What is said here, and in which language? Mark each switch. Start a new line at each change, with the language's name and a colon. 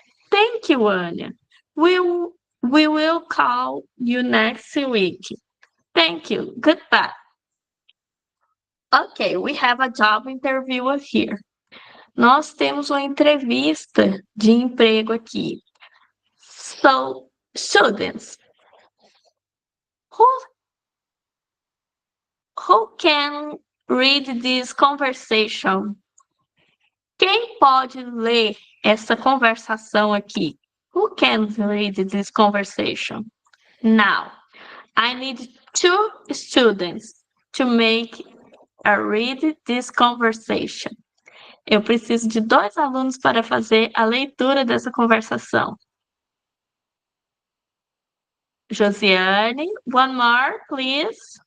English: Thank you, Anya. We will call you next week. Thank you. Goodbye. Okay, we have a job interview here.
Portuguese: Nós temos uma entrevista de emprego aqui.
English: So, students, who can read this conversation?
Portuguese: Quem pode ler essa conversação aqui?
English: Who can read this conversation? Now, I need 2 students to read this conversation.
Portuguese: Eu preciso de 2 alunos para fazer a leitura dessa conversação.
English: Josiane. One more, please.